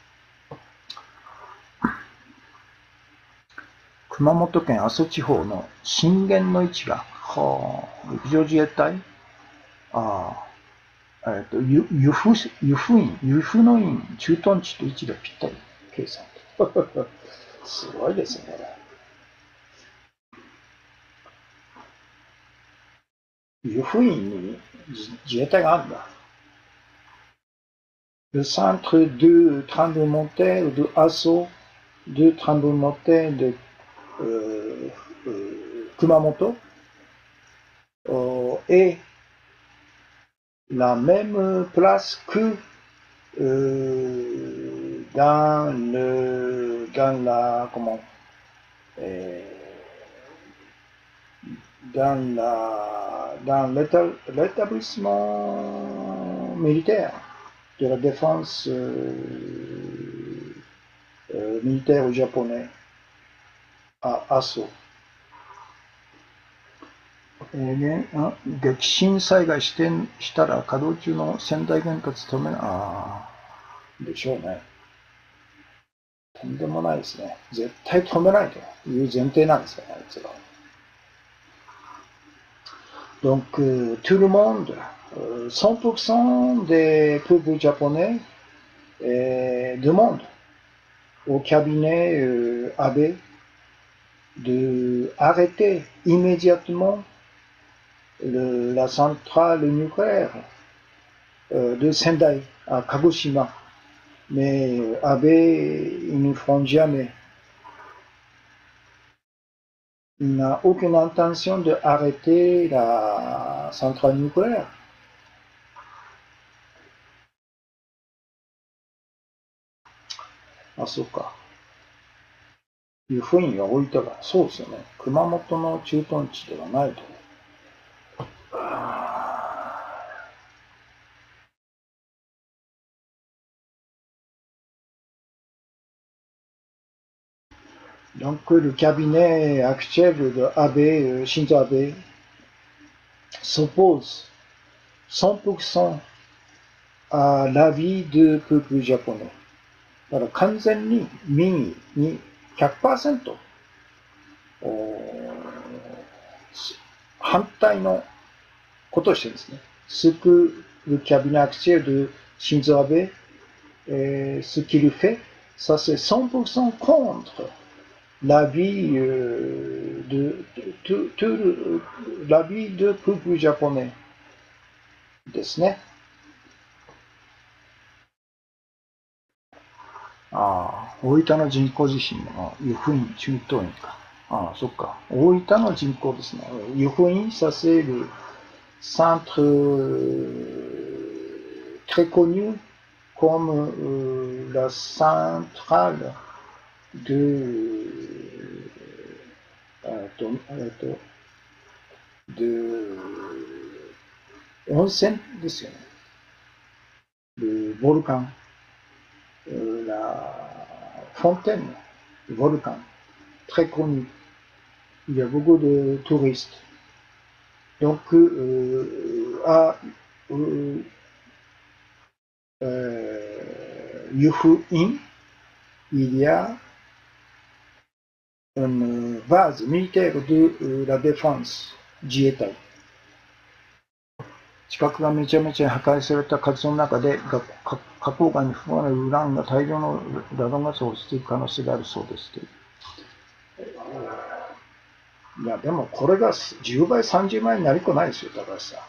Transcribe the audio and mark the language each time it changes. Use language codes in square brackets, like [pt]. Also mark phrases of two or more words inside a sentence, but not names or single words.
[ja] 熊本県阿蘇地方の震源の位置が、陸上自衛隊湯布の院駐屯地と位置でぴったり計算。すごいですね。湯布院に自衛隊があるんだ。 [fr] Le centre de tremblement de terre de Asso, de tremblement de terre de Kumamoto, est la même place que dans l'établissement militaire de la défense militaire japonais à Asso。 [ja] 激震災害したら稼働中の仙台原発止めでしょうね。とんでもないですね。絶対止めないという前提なんですかね、あいつら。 [fr] Donc, tout le monde, 100% des peuples japonais demandent au cabinet Abe de arrêter immédiatement la centrale nucléaire de Sendai à Kagoshima. Mais Abe, ils ne feront jamais. Il n'a aucune intention d'arrêter la centrale nucléaire. [ja] Ah, いうふうに置いたら、そうですよね。熊本の駐屯地ではないと。 [fr] Donc le cabinet actuel de Abe, Shinzo Abe, s'oppose 100% à l'avis du peuple japonais. [ja] だから完全に民意に 100% 反対のことをしてるんですね。 [fr] Ce que le cabinet actuel de Shinzo Abe, ce qu'il fait, ça c'est 100% contre l'avis l'avis du peuple japonais [ja] ですね。ああ、大分の人口自身の湯布院、中東院か。ああ、そっか。大分の人口ですね。 [fr] 湯布院、ça c'est le centre très connu comme la centrale de, de [ja] 温泉ですよね。 [fr] Le volcan, la fontaine, le volcan, très connu. Il y a beaucoup de touristes. Donc, Yufu-in, il y a une base militaire de la défense 自衛隊。 [ja] 地殻がめちゃめちゃ破壊された活動の中で、花崗岩に含まれるウランが大量のラドンガスを落ちていく可能性があるそうです。いや、でもこれが10倍、30倍になりっこないですよ、高橋さん。